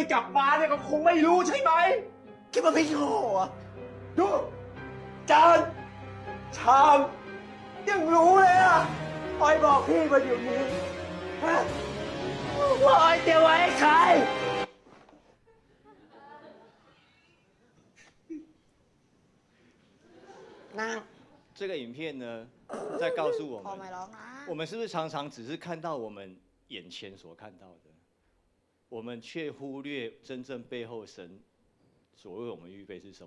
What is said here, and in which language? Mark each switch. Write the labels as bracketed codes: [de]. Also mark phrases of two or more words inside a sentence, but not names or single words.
[th] กลับมาเนี่ยก็คงไม่รู้ใช่ไหมคิดว่าพี่โง่อะดูจานชามยังรู้เลยอะออยบอกพี่มาอยู่นี้ฮะว่าออยเตรียมไว้ให้ใคร [zh] 这个影片呢，在告诉我们，我们是不是常常只是看到我们眼前所看到的，我们却忽略真正背后神所为我们预备是什么？